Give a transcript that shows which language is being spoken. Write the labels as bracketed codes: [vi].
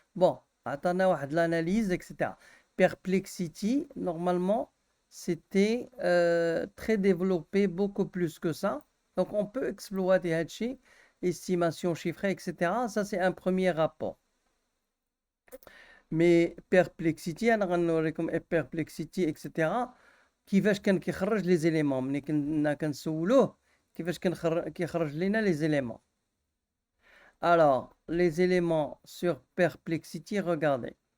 [fr] Bon, attendez, de l'analyse, etc. Perplexity, normalement, c'était très développé, beaucoup plus que ça. Donc, on peut exploiter Hatchi, estimation chiffrée, etc. Ça, c'est un premier rapport. Mais Perplexity, [ar] انا غنوريكم [fr] Perplexity etc. [ar] كيفاش كان كيخرج لي زيليمون ملي كنا كنسولوه كيفاش كيخرج لينا لي زيليمون. [fr] Alors, les éléments sur Perplexity, regardez.